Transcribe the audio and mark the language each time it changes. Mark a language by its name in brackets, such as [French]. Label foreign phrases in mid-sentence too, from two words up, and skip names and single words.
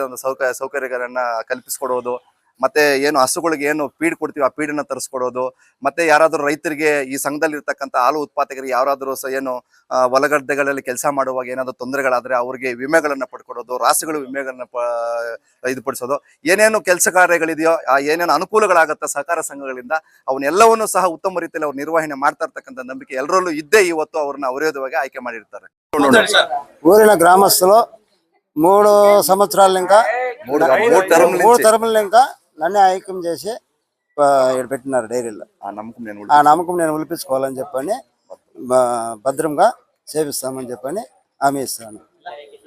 [Kannada] ಒಂದು ಸೌಕರ್ಯಗಳನ್ನ ಕಲ್ಪಿಸ್ಕೊಡೋದು, ಮತ್ತೆ ಏನು ಹಸುಗಳಿಗೆ ಏನು ಫೀಡ್ ಕೊಡ್ತೀವಿ ಆ ಫೀಡನ್ನ ತರಿಸ್ಕೊಡೋದು, ಮತ್ತೆ ಯಾರಾದ್ರೂ ರೈತರಿಗೆ ಈ ಸಂಘದಲ್ಲಿ ಇರ್ತಕ್ಕಂಥ ಹಾಲು ಉತ್ಪಾದಕರಿಗೆ ಯಾರಾದ್ರೂ ಏನು ಹೊಲಗದ್ದೆಗಳಲ್ಲಿ ಕೆಲಸ ಮಾಡುವಾಗ ಏನಾದ್ರು ತೊಂದರೆಗಳಾದ್ರೆ ಅವ್ರಿಗೆ ವಿಮೆಗಳನ್ನ ಪಡ್ಕೊಡೋದು, ರಾಸುಗಳು ವಿಮೆಗಳನ್ನ ಪಡಿಸೋದು, ಏನೇನು ಕೆಲಸ ಕಾರ್ಯಗಳಿದೆಯೋ ಏನೇನು ಅನುಕೂಲಗಳಾಗತ್ತ ಸಹಕಾರ ಸಂಘಗಳಿಂದ ಅವನ್ನೆಲ್ಲವನ್ನೂ ಸಹ ಉತ್ತಮ ರೀತಿಯಲ್ಲಿ ಅವ್ರು ನಿರ್ವಹಣೆ ಮಾಡ್ತಾ ಇರ್ತಕ್ಕಂಥ ನಂಬಿಕೆ ಎಲ್ಲರಲ್ಲೂ ಇದ್ದೇ ಇವತ್ತು ಅವ್ರನ್ನ ಅವಿರೋಧವಾಗಿ ಆಯ್ಕೆ ಮಾಡಿರ್ತಾರೆ. [Telugu] ఊరిన గ్రామస్తులు 3 సంవత్సరాల ఇంకా 3 తరముల ఇంకా నన్నే ఐక్యం చేసి ఇక్కడ పెట్టినారు డైరీలో. ఆ నమ్మకం నేను ఉలిపించుకోవాలని చెప్పని భద్రంగా సేవిస్తామని చెప్పని హామీ ఇస్తాను.